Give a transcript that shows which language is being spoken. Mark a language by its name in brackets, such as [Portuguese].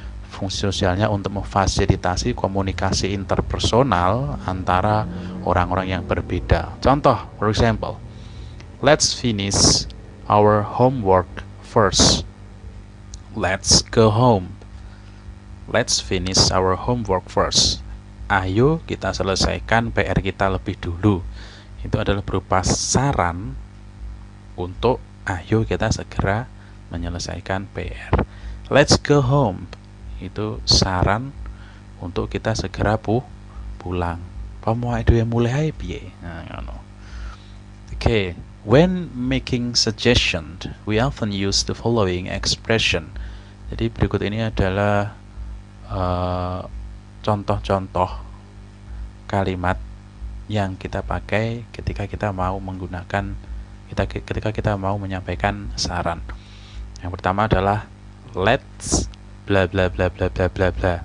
[Indonesian] Fungsi sosialnya untuk memfasilitasi komunikasi interpersonal antara orang-orang yang berbeda. [English] Contoh, for example, let's finish our homework first. Let's go home. Let's finish our homework first. [Indonesian] Ayo kita selesaikan PR kita lebih dulu. Itu adalah berupa saran untuk ayo kita segera menyelesaikan PR. Let's go home. Itu saran untuk kita segera pulang. [Javanese] Pamoe dhewe mulai piye? Nah, ngono. [English] Okay, when making suggestion, we often use the following expression. [Indonesian] Jadi berikut ini adalah contoh-contoh kalimat yang kita pakai ketika kita mau menggunakan ketika kita mau menyampaikan saran. Yang pertama adalah let's bla bla bla bla bla bla bla.